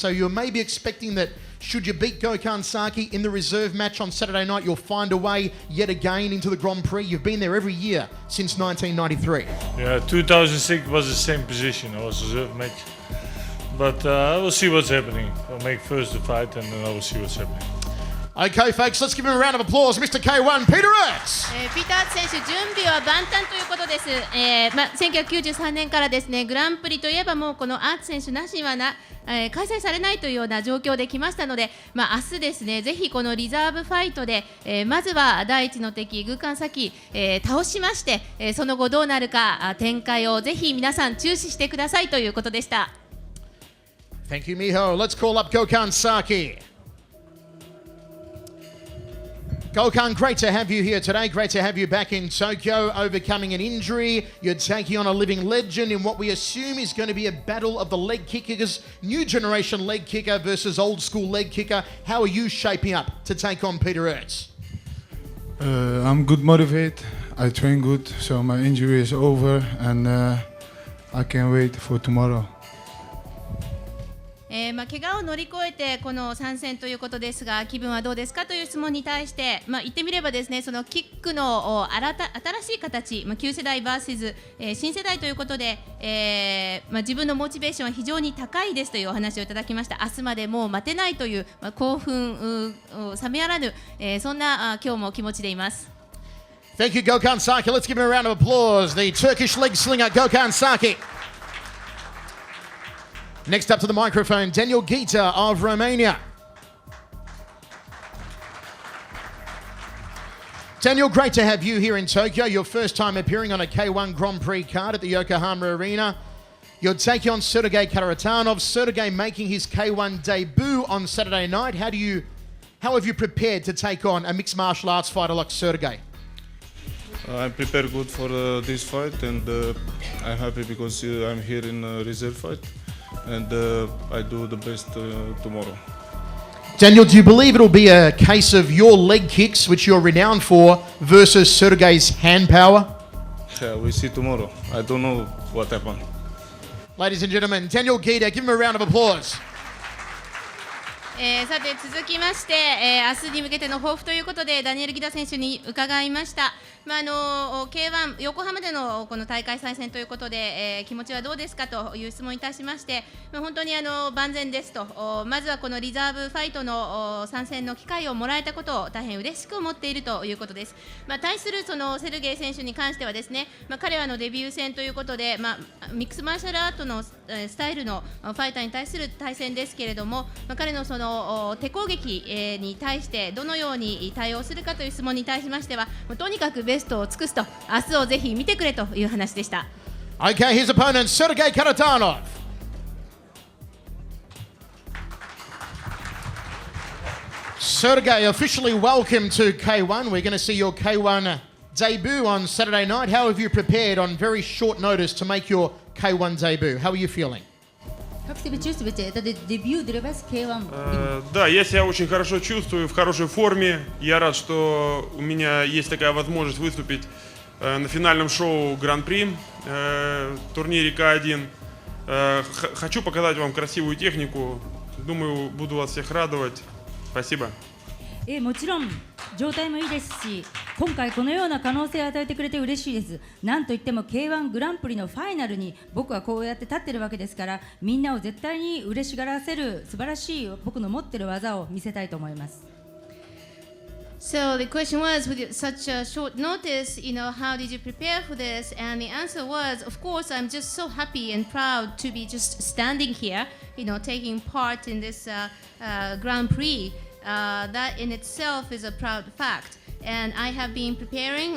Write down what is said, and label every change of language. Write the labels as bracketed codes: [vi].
[en] So you're maybe expecting that should you beat Gokhan Saki in the reserve match on Saturday night, you'll find a way yet again into the Grand Prix. You've been there every year since 1993. Yeah, 2006 was the same position. I was reserve match. But I will see what's happening. I'll make first the fight and then I will see what's happening. Okay, folks, let's give him a round of applause. Mr. K1, Peter Aerts. [ja] ピーター・アーツ選手、準備は万端ということです。 1993年からですね、グランプリといえばもうこのアーツ選手なしには開催されないというような状況で来ましたので、明日ですね、ぜひこのリザーブファイトで、まずは第一の敵、グーカンサキ、倒しまして、その後どうなるか展開をぜひ皆さん注視してくださいということでした。 [en] Thank you, Miho. Let's call up Gokhan Saki. Gokhan, great to have you here today. Great to have you back in Tokyo, overcoming an injury. You're taking on a living legend in what we assume is going to be a battle of the leg kickers, new generation leg kicker versus old school leg kicker. How are you shaping up to take on Peter Aerts? I'm good motivated. I train good, so my injury is over and I can't wait for tomorrow. [ja] 怪我を乗り越えてこの参戦ということですが、気分はどうですかという質問に対して、言ってみればですね、そのキックの新しい形、旧世代 vs、新世代ということで、自分のモチベーションは非常に高いですというお話をいただきました。明日までもう待てないという、興奮冷めやらぬ、そんな今日も気持ちでいます。 [en] Thank you, Gokhan Saki. Let's give him a round of applause. The Turkish leg slinger Gokhan Saki. Next up to the microphone, Daniel Gita of Romania. Daniel, great to have you here in Tokyo. Your first time appearing on a K1 Grand Prix card at the Yokohama Arena. You're taking on Sergey Karatanov. Sergey making his K1 debut on Saturday night. How have you prepared to take on a mixed martial arts fighter like Sergey? I'm prepared good for this fight and I'm happy because I'm here in reserve fight. And I do the best tomorrow. Daniel, do you believe it'll be a case of your leg kicks, which you're renowned for, versus Sergey's hand power? Yeah, we see tomorrow. I don't know what happened. Ladies and gentlemen, Daniel Gita, give him a round of applause. [ja] さて続きまして、明日に向けての抱負ということでダニエル・ギダ選手に伺いました。 K1 横浜でのこの大会再戦ということで、気持ちはどうですかという質問に対しまして、本当に万全ですと、まずはこのリザーブファイトの参戦の機会をもらえたことを大変嬉しく思っているということです。対するそのセルゲイ選手に関してはですね、彼はデビュー戦ということで、ミックスマーシャルアートのスタイルのファイターに対する対戦ですけれども、彼のその手攻撃に対してどのように対応するかという質問に対しましては、とにかくベストを尽くすと、明日をぜひ見てくれという話でした。 [en] Okay, his opponent, Sergey Karatanov. Sergey, officially welcome to K1. We're going to see your K1 debut on Saturday night. How have you prepared on very short notice to make your K1 debut? How are you feeling? [ru] Как себя чувствуете? Это дебют для вас K1? Да, я себя очень хорошо чувствую, в хорошей форме. Я рад, что у меня есть такая возможность выступить на финальном шоу Гран-при, турнире К1. Хочу показать вам красивую технику. Думаю, буду вас всех радовать. Спасибо. [ja] もちろん状態もいいですし、今回このような可能性を与えてくれて嬉しいです。なんといっても K1 グランプリのファイナルに僕はこうやって立ってるわけですから、みんなを絶対に嬉しがらせる素晴らしい僕の持ってる技を見せたいと思います。 [en] So the question was, with such a short notice, how did you prepare for this? And the answer was, of course, I'm just so happy and proud to be just standing here, taking part in this Grand Prix. that in itself is a proud fact. And I have been preparing.